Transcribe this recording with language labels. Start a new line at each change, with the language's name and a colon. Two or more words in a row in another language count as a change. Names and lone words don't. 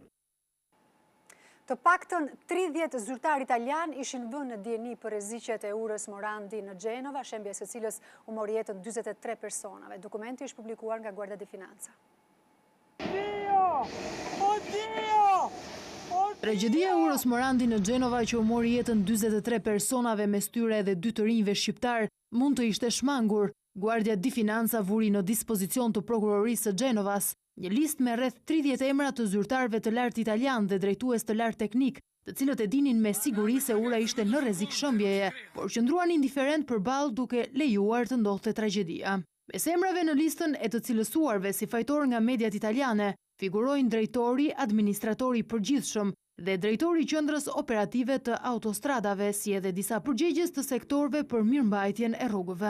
Albanian: Të paktën 30 zyrtar italian ishin vënë në dieni për rreziqet e urës Morandi në Gjenova, shembjes së cilës u mori jetën 43 personave. Dokumenti është publikuar nga Guardia di Finanza. Tragjedia e urës Morandi në Gjenova që u mori jetën 43 personave mes tyre edhe 2 të rinjve shqiptar mund të ishte shmangur. Guardia di Finanza vuri në dispozicion të prokurorisë së Gjenovas një listë me rreth 30 emra të zyrtarëve të lartë italian dhe drejtues të lartë teknik, të cilët e dinin me siguri se ura ishte në rrezik shëmbjeje, por qëndruan indiferent përballë duke lejuar të ndodhte tragjedia. Mes emrave në listën e të cilësuarve si fajtor nga mediat italiane figurojnë drejtori, administratori i përgjithshëm dhe drejtori i qendrës operative të autostradave, si edhe disa përgjegjës të sektorëve për mirëmbajtjen e rrugëve.